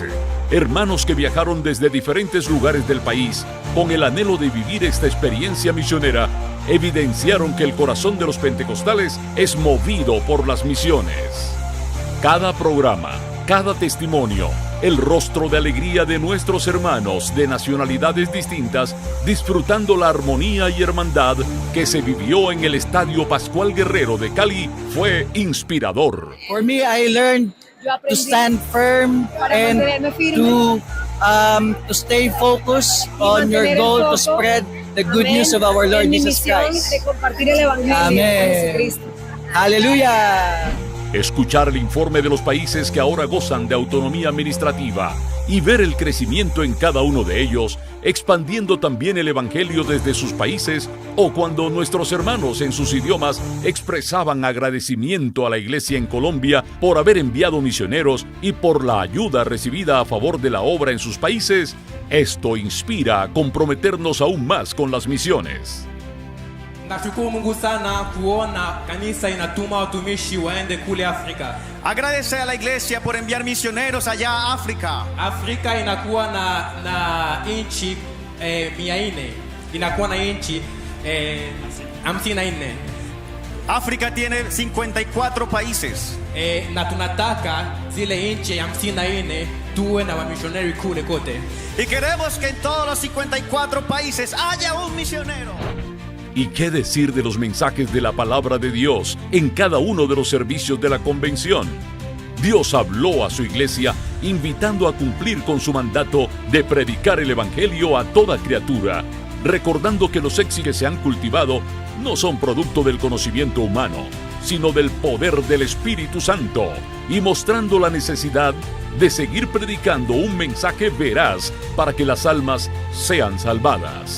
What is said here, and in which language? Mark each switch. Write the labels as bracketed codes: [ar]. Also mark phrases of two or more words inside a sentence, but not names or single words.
[es] Hermanos que viajaron desde diferentes lugares del país con el anhelo de vivir esta experiencia misionera, evidenciaron que el corazón de los pentecostales es movido por las misiones. Cada programa, cada testimonio, el rostro de alegría de nuestros hermanos de nacionalidades distintas, disfrutando la armonía y hermandad que se vivió en el Estadio Pascual Guerrero de Cali, fue inspirador. [en] For me, I learned to stand firm and to stay focused on your goal to spread the good news of our Lord Jesus Christ. [es] Amén. Aleluya. Escuchar el informe de los países que ahora gozan de autonomía administrativa y ver el crecimiento en cada uno de ellos, expandiendo también el evangelio desde sus países, o cuando nuestros hermanos en sus idiomas expresaban agradecimiento a la iglesia en Colombia por haber enviado misioneros y por la ayuda recibida a favor de la obra en sus países, esto inspira a comprometernos aún más con las misiones. [sw] Nashukuru Mungu sana kuona kanisa inatuma watumishi waende kule Afrika. [es] Agradece a la iglesia por enviar misioneros allá a África. [sw] Afrika inakuwa na inchi 400. Inakuwa na inchi 54. [es] África tiene 54 países. [sw] Na tunataka zile inchi 54 tuwe na wamisioneri kule kote. [es] Y queremos que en todos los 54 países haya un misionero. ¿Y qué decir de los mensajes de la palabra de Dios en cada uno de los servicios de la convención? Dios habló a su iglesia invitando a cumplir con su mandato de predicar el evangelio a toda criatura, recordando que los éxitos que se han cultivado no son producto del conocimiento humano, sino del poder del Espíritu Santo, y mostrando la necesidad de seguir predicando un mensaje veraz para que las almas sean salvadas.